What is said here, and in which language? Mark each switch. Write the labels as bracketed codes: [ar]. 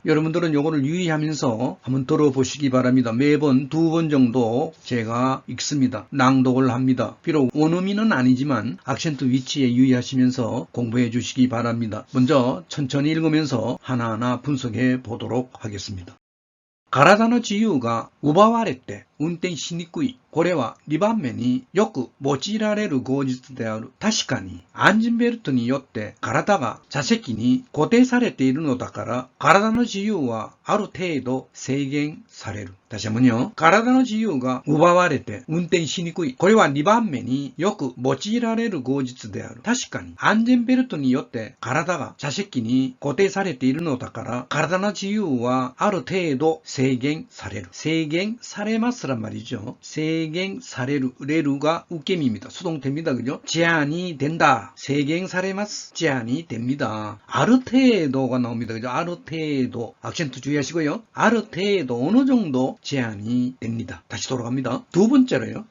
[ko] 여러분들은 요거를 유의하면서 한번 들어보시기 바랍니다. 매번 2번 정도 제가 읽습니다. 낭독을 합니다. 비록 원어민은 아니지만 악센트 위치에 유의하시면서 공부해 주시기 바랍니다. 먼저 천천히 읽으면서 하나하나 분석해 보도록 하겠습니다. [ja] 体の自由が奪われて運転しにくい。これは2番目によく用いられる口実である。確かに安全ベルトによって体が座席に固定されているのだから、体の自由はある程度制限される。 [ko] 다시 한번요. [ja] 体の自由が奪われて運転しにくい。これは2番目によく用いられる口実である。確かに安全ベルトによって体が座席に固定されているのだから、体の自由はある程度制限される。制限されます [ko] 란 말이죠. 세갱 사레루, 레루가 웃겜입니다. 수동태입니다. 그죠? 제한이 된다. 세갱 사레마스. 제한이 됩니다. 아르테도가 나옵니다. 그죠? 아르테도. 악센트 주의하시고요. 아르테도 어느 정도 제한이 됩니다. 다시 돌아갑니다. 두 번째로요.